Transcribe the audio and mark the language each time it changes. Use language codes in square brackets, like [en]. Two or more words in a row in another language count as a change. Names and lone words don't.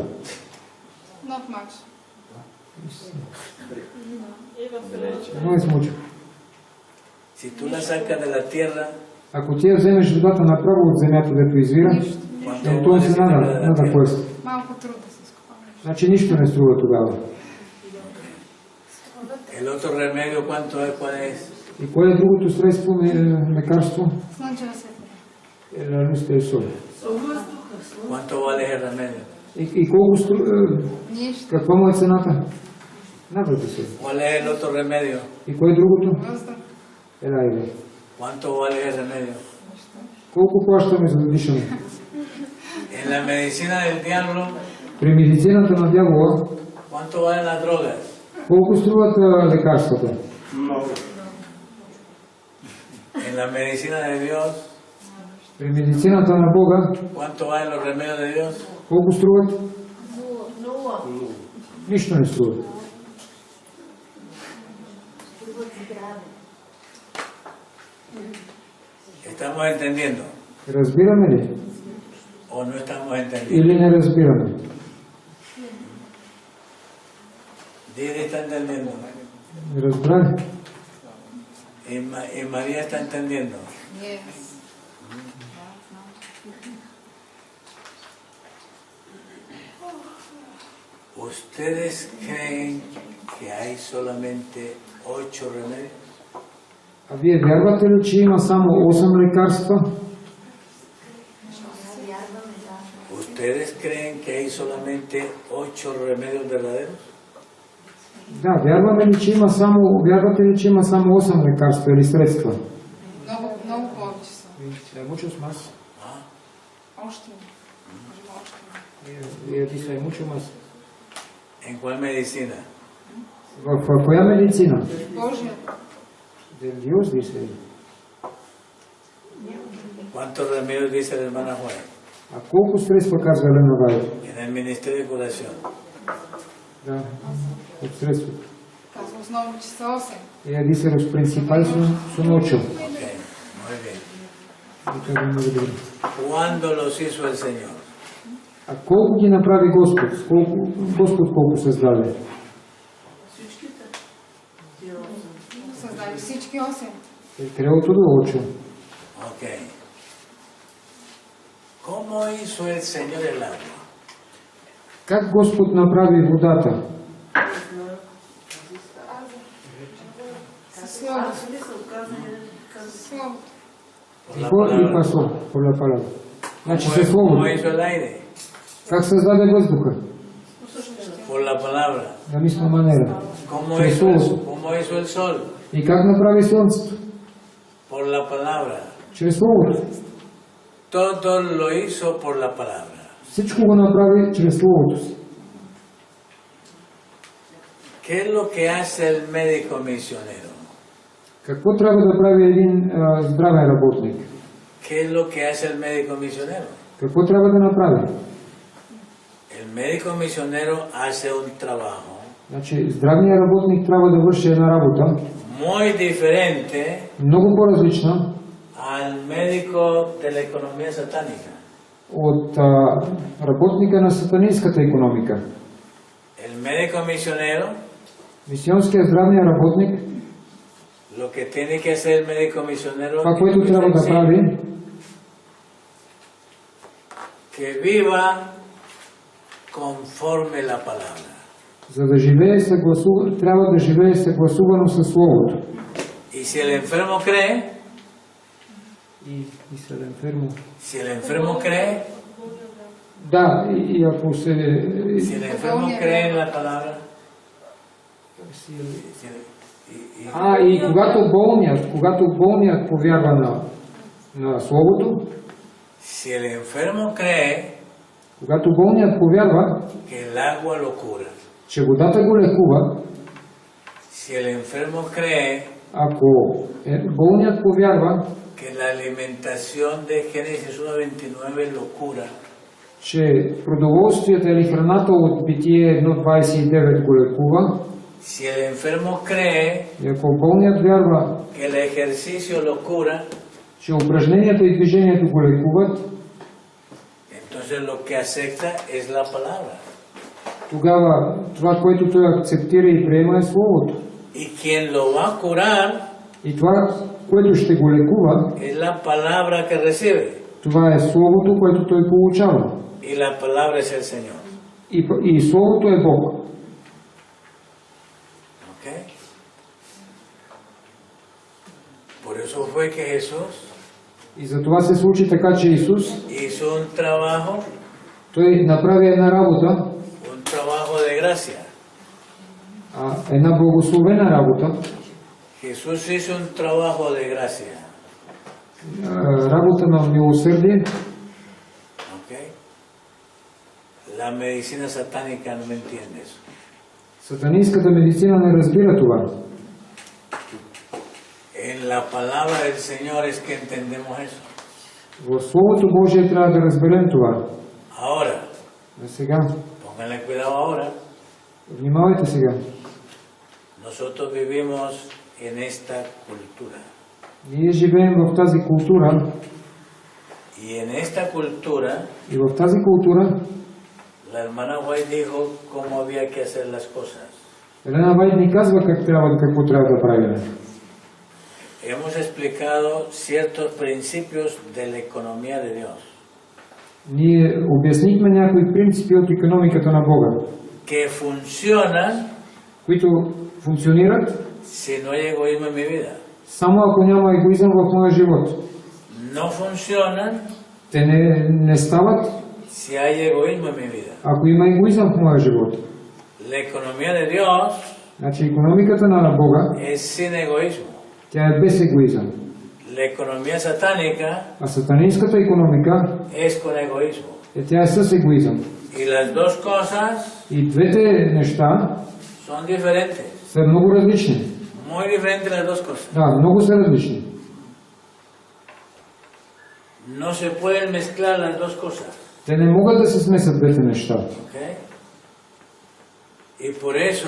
[en] Not much. [es] No es mucho. Si tú la sacas de la tierra, [bg] Ако ти я вземеш водата направо от земята, дето извира, [es] ¿cuánto entonces vale sacarla de nada, la nada tierra? cuesta. [bg] Малко труд да се изкопаваш. Значи нищо не струва тогава. [es] El otro remedio, ¿cuánto es? ¿Cuál es? [bg] И кое е другото средство, лекарство? Слънчева светлина. [es] La luz del sol. ¿Cuánto vale el remedio? [bg] И колко струва? Нищо. Каква му е цената? Нада да се. [es] ¿Cuál es el otro remedio? [bg] И кое е другото? Въздух. Елайде. [es] ¿Cuánto vale el remedio? [bg] Колко плащаме за да дишаме? [es] En la medicina del diablo, [bg] При медицината на дявола, [es] ¿cuánto valen las drogas? [bg] колко струват лекарствата? Много. [es] En la medicina de Dios, [bg] При медицината на Бога, [es] ¿cuánto valen los remedios de Dios? [bg] колко струват? Нищо не струват. [es] ¿Estamos entendiendo [bg] Разбираме ли? [es] o no estamos entendiendo? [bg] Или не разбираме? [es] Didi está entendiendo [bg] Не разбрали? [es] y María está entendiendo. [en] Yes. [es] ¿Ustedes creen que hay solamente 8 remedios? [bg] А вие вярвате ли, че има само 8 лекарства? [es] ¿Ustedes creen que hay solamente 8 remedios verdaderos? [bg] Да, вярвате ли, че има само 8 лекарства или средства? Много повече са. [es] Hay muchos más. [bg] Още. Може още. [es] Вие dice hay mucho más. ¿En cuál medicina? [bg] В коя медицина? Божията. [es] De Dios dice. ¿Cuántos remedios dice la hermana Juan? [bg] А колко средства казва Елена Вайер? [es] En el ministerio de curación. [bg] Да, от средства. Казва основно, че са 8. [es] Ella dice los principales son 8. Ok, muy bien. [bg] И това е много добре. [es] ¿Cuándo los hizo el Señor? [bg] А колко ги направи Господ? Господ колко създаде? Създаде всички 8. Трябва да 8. Ok. [es] ¿Cómo hizo el Señor el agua? [bg] Как Господ направи водата? Със Словото. Със Словото. [es] Por la [bg] Какво и [es] palabra. paso? Por la palabra. [bg] Значи със [es] ¿Cómo [bg] Словото. [es] hizo el aire? [bg] Как създаде въздуха? [es] Por la palabra. la misma manera. ¿Cómo hizo el sol? [bg] И как направи Слънцето? [es] Por la palabra. [bg] Чрез Словото. [es] Todo lo hizo por la palabra. [bg] Всичко го направи чрез Словото си. [es] ¿Qué es lo que hace el médico misionero? [bg] Какво трябва да прави един здравен работник? [es] ¿Qué es lo que hace el médico misionero? [bg] Какво трябва да направи? [es] El médico misionero hace un trabajo [bg] Значи, здравният работник трябва да върши една работа, [es] muy diferente [bg] много по-различна [es] al médico de la economía satánica. [bg] от работника на сатанинската икономика. [es] El médico misionero, [bg] Мисионският здравният работник, [es] lo que tiene que hacer el médico misionero [bg] това, което трябва да прави, [es] que viva conforme la palabra. [bg] за да живее трябва да живее съгласувано със Словото. [es] Y si el enfermo cree, И si enfermo. si el enfermo cree, [bg] Да, и ако се... [es] si el enfermo cree en la palabra, [bg] И когато болният повярва на Словото, [es] si el enfermo cree [bg] когато болният повярва, [es] que el agua lo cura, [bg] че водата го лекува, [es] si el enfermo cree [bg] ако болният повярва, [es] que la alimentación de Génesis 1:29 lo cura, [bg] че продоволствията или храната от Битие 1.29 го лекува, [es] si el enfermo cree [bg] и ако болният вярва, [es] que el ejercicio lo cura, [bg] че упражненията и движението го лекуват, [es] entonces lo que acepta es la palabra. [bg] тогава това, което той акцептира и приема, е Словото. [es] Y quien lo va a curar [bg] И това, което ще го лекува, [es] es la palabra que recibe. [bg] това е Словото, което той получава. [es] Y la palabra es el Señor. [bg] И Словото е Бог. [es] ¿Ok? Por eso fue que Jesús [bg] И за това се случи така, че Исус, [es] hizo un trabajo [bg] той направи една работа, [es] un trabajo de gracia. [bg] една благословена работа, [es] Jesús hizo un trabajo de gracia. [bg] работа на милосърдие. [es] ¿Ok? La medicina satánica no entiende eso. [bg] Сатанинската медицина не разбира това. [es] En la palabra del Señor es que entendemos eso. [bg] В Словото Божие трябва да разберем това. [es] Ahora, [bg] А сега, [es] pónganle cuidado ahora. [bg] внимавайте сега. [es] Nosotros vivimos en esta cultura. [bg] Ние живеем в тази култура [es] Y en esta cultura, [bg] и в тази култура [es] la hermana White dijo cómo había que hacer las cosas. [bg] Елена Вайт ни казва какво трябва да правим. [es] Hemos explicado ciertos principios de la economía de Dios [bg] Ние обяснихме някои принципи от икономиката на Бога, [es] que funcionan [bg] които функционират [es] si no hay egoísmo en mi vida. [bg] само ако няма егоизъм в моя живот. [es] No funcionan [bg] Те не стават, [es] si hay egoísmo en mi vida. [bg] ако има егоизъм в моя живот. [es] La economía de Dios [bg] Значи икономиката на Бога, [es] es sin egoísmo. [bg] тя е без егоизъм. [es] La economía satánica [bg] А сатанинската икономика, [es] es con egoísmo. [bg] тя е с егоизъм. [es] Y las dos cosas [bg] И двете неща [es] son diferentes. [bg] са много различни. [es] Muy diferentes las dos cosas. [bg] Да, много са различни. [es] No se pueden mezclar las dos cosas. [bg] Те не могат да се смесят двете неща. [es] ¿Ok? Y por eso,